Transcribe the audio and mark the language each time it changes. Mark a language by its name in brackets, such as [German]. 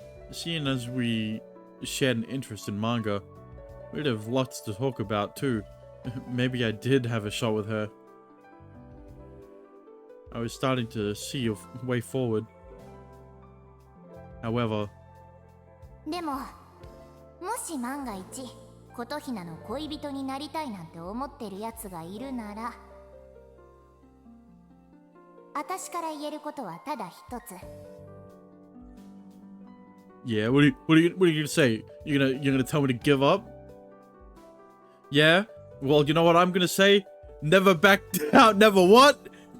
[English] Seeing as we shared an interest in manga, we'd have lots to talk about too. Maybe I did have a shot with her. I was starting to see a way forward. However, [Japanese] でも、もし万が一、琴ひなの恋人になりたいなんて思ってるやつがいるなら、私から言えることはただ一つ。 [English] yeah, what are you gonna say? You're gonna tell me to give up? Yeah? Well, you know what I'm gonna say? Never back down, never what?